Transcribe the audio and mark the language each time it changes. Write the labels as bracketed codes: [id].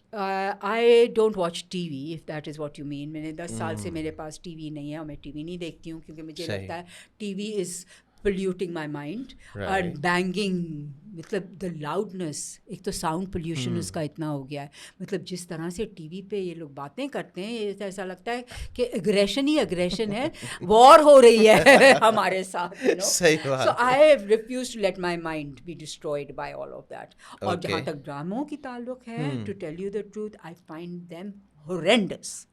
[en] I don't watch TV, if that is what you mean. [ur] میں نے 10 سال سے میرے پاس ٹی وی نہیں ہے, اور میں ٹی وی نہیں دیکھتی ہوں کیونکہ مجھے لگتا ہے T V is [en] polluting my mind. [ur] اور banging, مطلب دا لاؤڈنس, ایک تو ساؤنڈ پولیوشن اس کا اتنا ہو گیا ہے. مطلب جس طرح سے ٹی وی پہ یہ لوگ باتیں کرتے ہیں, ایسا لگتا ہے کہ اگریشن ہی اگریشن ہے, وار ہو رہی ہے ہمارے ساتھ. [en] So I refuse to let my mind be destroyed by all of that. [ur] اور جہاں تک ڈراموں کی تعلق ہے, [en] to tell you the truth, I find them horrendous.